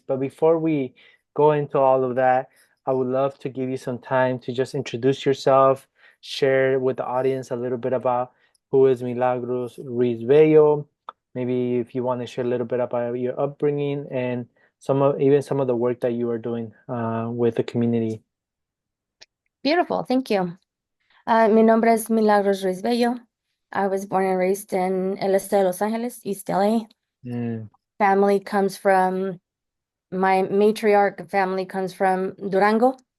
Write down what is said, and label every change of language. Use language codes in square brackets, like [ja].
[en] But before we go into all of that, I would love to give you some time to just introduce yourself, share with the audience a little bit about who is Milagros Ruiz Bello. Maybe if you want to share a little bit about your upbringing and some of the work that you are doing with the community. Beautiful, thank you. [es] Mi nombre es Milagros Ruiz Bello. [en] I was born and raised in [es] el este de [en] Los Angeles, East LA. Mm, Family comes from, my matriarch family comes from Durango.